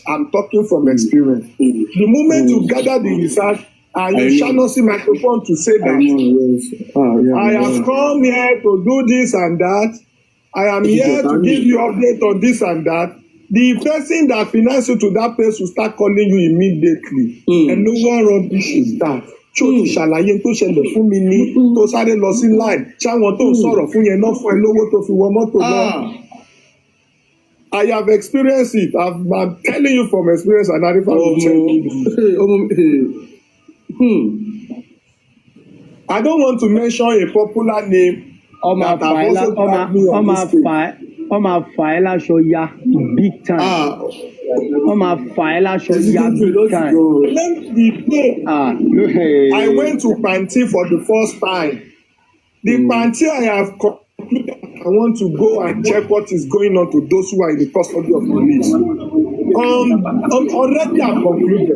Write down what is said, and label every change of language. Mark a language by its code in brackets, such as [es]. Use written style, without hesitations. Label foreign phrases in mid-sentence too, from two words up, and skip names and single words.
[en] I'm talking from experience. The moment you gather the research and you shall not see microphone to say that I have come here to do this and that, I am here to give you update on this and that, the person that finance you to that place will start calling you immediately. And no one rubbish is that. [yo] Ṣó ti ṣàlàyé tó ṣẹlẹ̀ fún mi ní tó sáré lọ sí line ṣáwọn tó ń sọ̀rọ̀ fún yẹn náà fún ẹ lówó tó fi wọ mọ́tò lọ. [en] I have experienced it. I'm telling you from experience, and I don't want to mention a popular name. [yo] Máa fà ẹ́ láṣọ ya [en] big time. [yo] Wọ́n máa fà ẹ́ láṣọ ya [en] big time. I went to Panti for the first time. The Panti I have concluded I want to go and check what is going on to those who are in the custody of police. Already I've concluded.